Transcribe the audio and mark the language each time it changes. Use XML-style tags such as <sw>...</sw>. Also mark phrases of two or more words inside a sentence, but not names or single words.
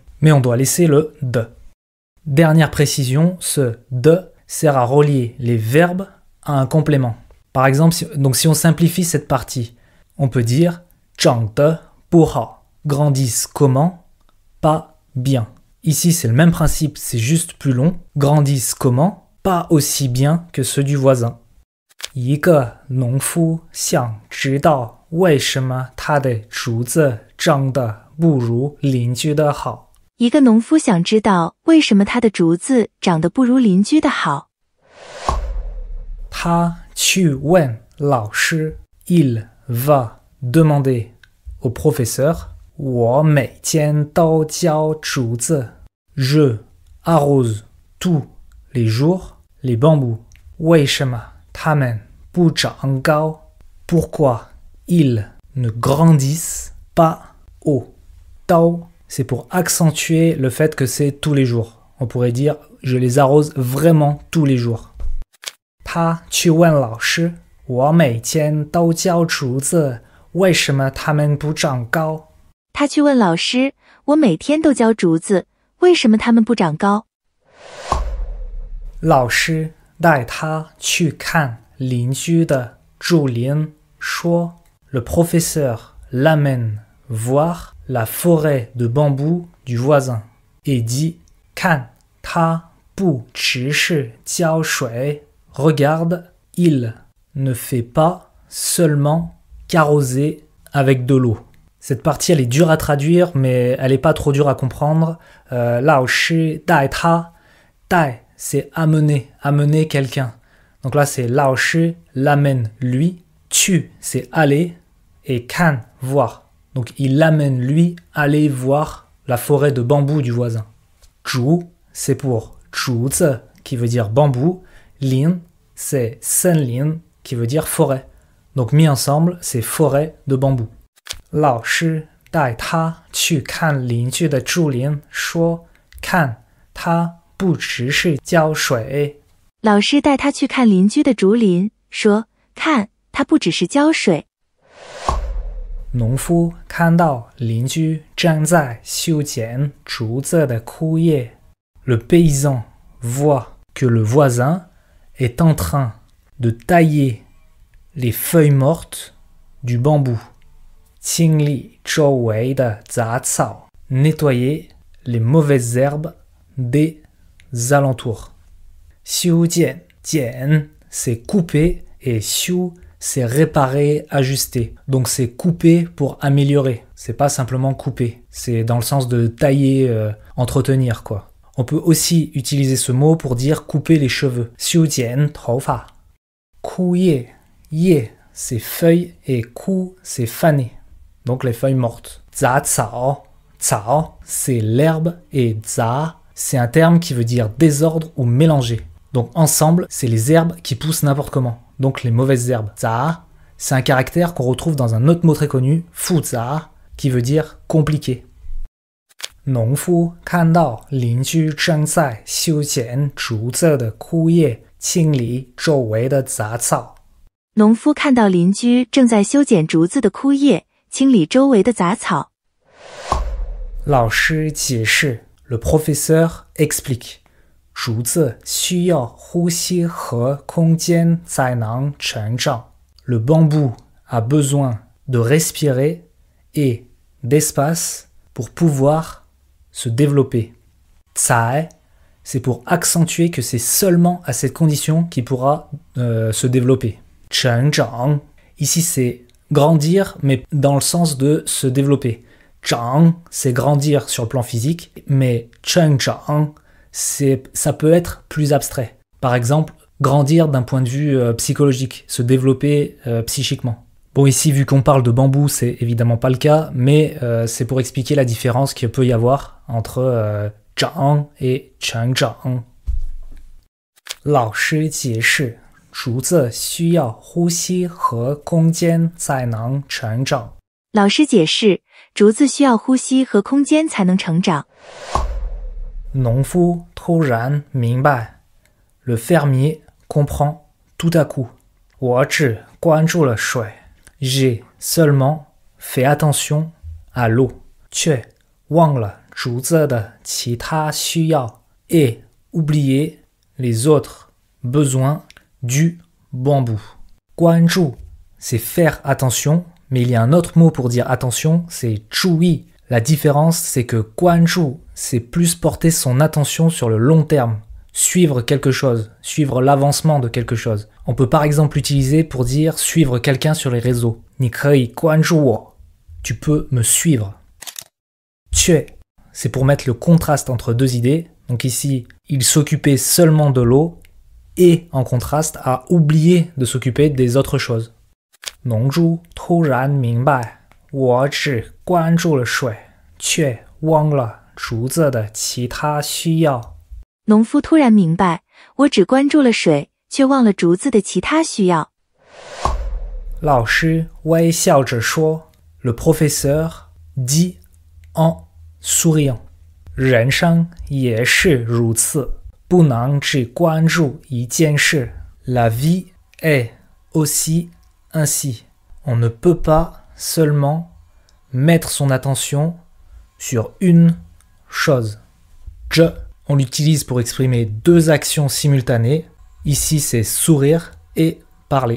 <fr>Mais on doit laisser le de. Dernière précision, ce de sert à relier les verbes à un complément. Par exemple, si on simplifie cette partie, on peut dire</fr> <zh>长得不好,</zh> <fr>grandissent comment, pas bien. Ici, c'est le même principe, c'est juste plus long. Grandissent comment, pas aussi bien que ceux du voisin.</fr> <zh>一个农夫想知道为什么他的竹子长得不如邻居的好。一个农夫想知道为什么他的竹子长得不如邻居的好。他去问老师</zh> <fr>Il va demander au professeur.</fr> <zh>我每天都浇竹子</zh> <fr>Je arrose tous les jours les bambous.</fr> <zh>为什么他们不长高</zh> <fr>Pourquoi ils ne grandissent pas haut. Tao, c'est pour accentuer le fait que c'est tous les jours. On pourrait dire je les arrose vraiment tous les jours.</fr> <zh>他去问老师，我每天都浇竹子，为什么它们不长高？他去问老师，我每天都浇竹子，为什么它们不长高？老师带他去看邻居的竹林，说</zh> <fr>Le professeur l'amène voir la forêt de bambou du voisin et dit</fr> <zh>看他不只是浇水。</zh> <fr>Regarde, il ne fait pas seulement qu'arroser avec de l'eau. Cette partie, elle est dure à traduire, mais elle n'est pas trop dure à comprendre.</fr> <zh>老师带他.</zh> <fr>Dai, c'est amener, amener quelqu'un. Donc là, c'est Lao shi l'amène lui. Tu, c'est aller. Et kan, voir. Donc il l'amène lui aller voir la forêt de bambou du voisin. Zhu, c'est pour zhuzi, qui veut dire bambou. Lin, c'est senlin, qui veut dire forêt. Donc mis ensemble, c'est forêt de bambou.</fr> <zh>老师带他去看邻居的竹林，说看他不只是浇水。老师带他去看邻居的竹林，说看他不只是浇水。农夫看到邻居正在修剪竹子的枯叶。</zh> <fr>Le paysan voit que le voisin est en train de tailler les feuilles mortes du bambou.</fr> <zh>清理周围的杂草</zh> <fr>nettoyer les mauvaises herbes des alentours. 修剪剪 c'est couper et 修 c'est réparer, ajuster. Donc c'est couper pour améliorer. C'est pas simplement couper. C'est dans le sens de tailler, entretenir quoi. On peut aussi utiliser ce mot pour dire couper les cheveux.</fr> <zh>修剪头发. 枯叶 叶</zh> <fr>c'est feuilles et 枯 c'est faner. Donc les feuilles mortes.</fr> <zh>杂草 cao</zh> <fr>c'est l'herbe et za c'est un terme qui veut dire désordre ou mélanger. Donc ensemble, c'est les herbes qui poussent n'importe comment. Donc les mauvaises herbes. Za, c'est un caractère qu'on retrouve dans un autre mot très connu, fuza, qui veut dire compliqué.</fr> <zh>农夫看到邻居正在修剪竹子的枯叶，清理周围的杂草。农夫看到邻居正在修剪竹子的枯叶，清理周围的杂草。老师解释</zh> <fr>，le professeur explique。</fr> <zh>竹子需要呼吸和空间才能成长。</zh> <fr>Le bambou a besoin de respirer et d'espace pour pouvoir se développer. 才 c'est pour accentuer que c'est seulement à cette condition qu'il pourra se développer. 成长 ici c'est grandir mais dans le sens de se développer. 长 c'est grandir sur le plan physique mais 成长 ça peut être plus abstrait. Par exemple, grandir d'un point de vue psychologique, se développer psychiquement. Bon, ici, vu qu'on parle de bambou, c'est évidemment pas le cas, mais c'est pour expliquer la différence qu'il peut y avoir entre 长 et 成长。</fr> <zh>老师解释，竹子需要呼吸和空间才能成长。老师解释，竹子需要呼吸和空间才能成长。农夫突然明白</zh> <fr>Le fermier comprend tout à coup.</fr> <zh>我只关注了水</zh> <fr>J'ai seulement fait attention à l'eau.</fr> <zh>却忘了竹子的其他需要</zh> <fr>Et oublié les autres besoins du bambou. 关注 c'est faire attention, mais il y a un autre mot pour dire attention, c'est 注意. La différence, c'est que 关注 c'est plus porter son attention sur le long terme, suivre quelque chose, suivre l'avancement de quelque chose. On peut par exemple l'utiliser pour dire suivre quelqu'un sur les réseaux.</fr> <zh>你可以关注我.</zh> <fr>Tu peux me suivre. 却 c'est pour mettre le contraste entre deux idées. Donc ici, il s'occupait seulement de l'eau et en contraste a oublié de s'occuper des autres choses.</fr> <zh>农猪突然明白，我只关注了水，却忘了竹子的其他需要。农夫突然明白，我只关注了水，却忘了竹子的其他需要。老师微笑着说</zh> <fr>Le professeur dit en souriant.</fr> <zh>人生也是如此，不能只关注一件事。</zh> <fr>La vie est aussi ainsi. On ne peut pas seulement mettre son attention sur une chose. 这 on l'utilise pour exprimer deux actions simultanées. Ici, c'est sourire et parler.</fr>